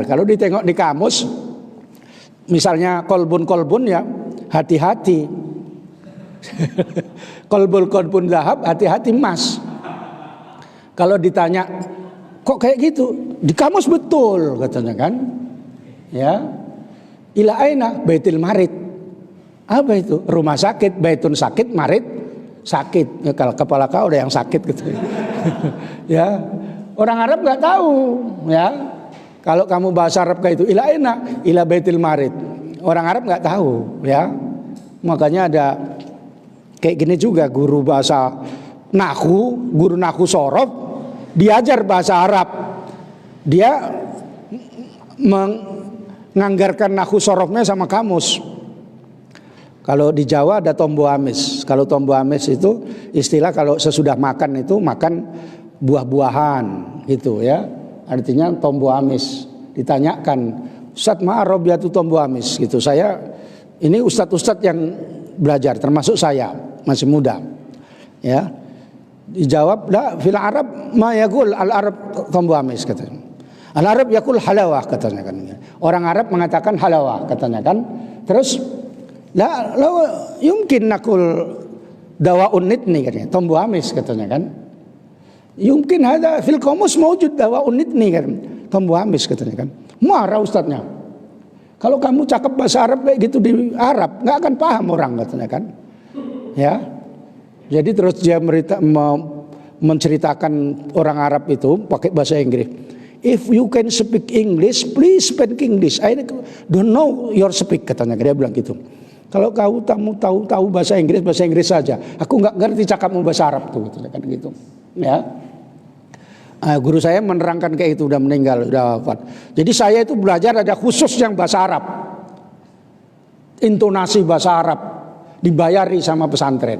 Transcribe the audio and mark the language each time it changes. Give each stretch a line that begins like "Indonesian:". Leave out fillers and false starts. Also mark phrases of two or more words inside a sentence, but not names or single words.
Indonesian: Kalau ditengok di kamus, misalnya kolbun ya, hati-hati.
Arabic: قلب ذهب, hati-hati emas.
Indonesian: Kalau ditanya, kok kayak gitu? Di kamus betul katanya kan. Ya.
Arabic: إلى أين? بيت المريض.
Indonesian: Apa itu? Rumah sakit, baitun sakit, marid sakit. Ya, kalau kepala kau ada yang sakit gitu. Ya. Orang Arab nggak tahu, ya. Kalau kamu bahasa Arab kayak itu,
Arabic: إلى أين؟ إلى بيت المريض.
Indonesian: Orang Arab nggak tahu, ya. Makanya ada kayak gini juga guru bahasa nahu, guru nahu sorof diajar bahasa Arab. Dia menganggarkan nahu sorofnya sama kamus.
Javanese: Kalau di Jawa ada tombo amis.
Indonesian: Kalau
Javanese: tombo amis
Indonesian: itu istilah kalau sesudah makan itu makan buah-buahan gitu ya. Artinya
Javanese: tombo amis.
Indonesian: Ditanyakan,
Arabic: أستاذ ما عربية
Javanese: tombo amis
Indonesian: gitu. Saya ini ustadz-ustadz yang belajar termasuk saya masih muda. Ya. Dijawab,
Arabic: لا في العرب ما يقول العرب
Javanese: tombo amis
Arabic: katanya. العرب يقول حلاوة
Indonesian: katanya kan. Orang Arab mengatakan halawah katanya kan. Terus
Arabic: لا يمكن نقول دواء النتن
Indonesian: katanya,
Javanese: tombo amis
Indonesian: katanya kan. Yumkin ada
Arabic: في القاموس موجود دواء النتن
Indonesian: kan.
Javanese: Tombo amis
Indonesian: katanya kan. Marah ustadznya. Kalau kamu cakap bahasa Arab kayak gitu di Arab, nggak akan paham orang katanya kan. Ya. Jadi terus dia menceritakan orang Arab itu pakai bahasa Inggris.
English: If you can speak English, please speak English. I don't know your speak
Indonesian: katanya. Dia bilang gitu. Kalau kamu tahu bahasa Inggris saja. Aku nggak ngerti cakapmu bahasa Arab tuh kan gitu. Ya. Guru saya menerangkan kayak itu, udah meninggal, udah wafat. Jadi saya itu belajar ada khusus yang bahasa Arab. Intonasi bahasa Arab dibayari sama pesantren.